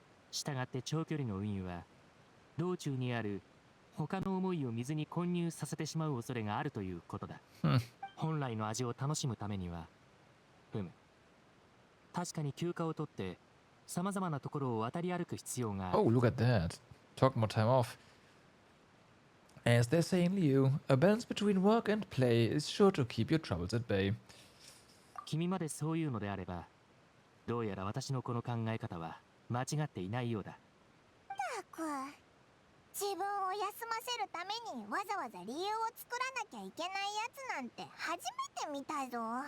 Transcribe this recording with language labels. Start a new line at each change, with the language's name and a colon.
Japanese: したがって長距離の運輸は道中にある他の思いを水に混入させてしまう恐れがあるということだ。本来の味を楽しむためには、確かに休暇を取ってさまざまなところを渡り歩く必要がある。
English: Oh, look at that. Talking about time off. As they say in Liu, a balance between work and play is sure to keep your troubles at bay.
Japanese: 君までそういうのであれば、どうやら私のこの考え方は間違っていないようだ。ったく自分を休ませるためにわざわざ理由を作らなきゃいけないやつなんて初めて見たぞ。